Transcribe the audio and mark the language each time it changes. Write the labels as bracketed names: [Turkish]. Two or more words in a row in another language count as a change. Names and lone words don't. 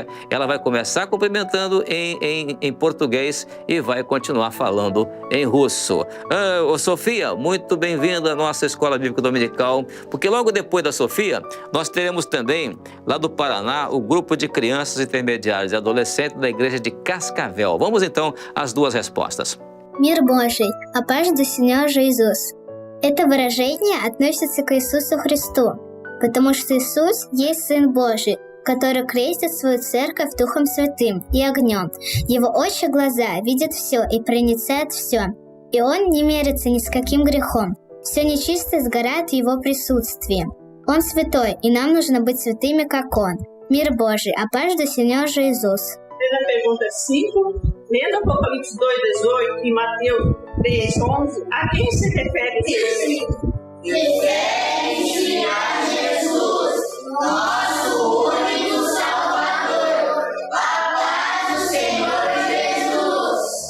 [Portuguese] Ela vai começar cumprimentando em português e vai continuar falando em russo. Sofia, muito bem-vinda à nossa escola bíblica dominical, porque logo depois da Sofia, nós teremos também, lá do Paraná, o grupo de crianças intermediárias e adolescentes da igreja de Cascavel. Vamos então às duas respostas. [Russian] Мир Божий, [Portuguese] a paz do Senhor Jesus. [Russian] Это выражение относится к Иисусу Христу, потому что Иисус есть Сын Божий, который крестит свою церковь Духом Святым и огнем. Его очи глаза видят все и проницают все, и Он не мерится ни с каким грехом. Все nечистое сгорает в Его присутствии. Он святой, и нам нужно быть святыми, как Он. Мир Божий, [Portuguese] a paz do Senhor Jesus. Na pergunta 5, lendo Apocalipse 2:18 e Mateus 3:11, a quem se refere esse versículo? Refere-se a Jesus, nosso único Salvador, a paz do Senhor Jesus.